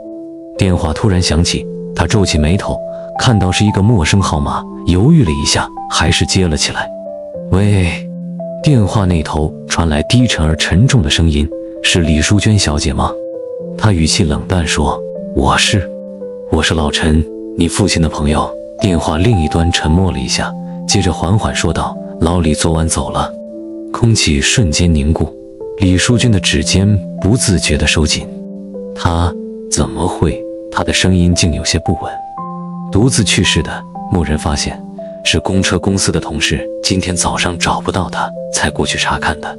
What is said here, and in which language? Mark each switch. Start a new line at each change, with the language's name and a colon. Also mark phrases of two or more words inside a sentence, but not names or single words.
Chinese: 電話突然響起，她皺起眉頭，看到是一個陌生號碼，猶豫了一下，還是接了起來。喂。電話那頭傳來低沉而沉重的聲音，是李淑娟小姐嗎？她語氣冷淡說：我是老陳，你父親的朋友。電話另一端沉默了一下，接着緩緩說道：老李昨晚走了。空氣瞬間凝固，李淑娟的指尖不自覺地收緊。他怎麼會？她的聲音竟有些不穩。獨自去世的，蓦然發現是公車公司的同事，今天早上找不到他，才過去查看的。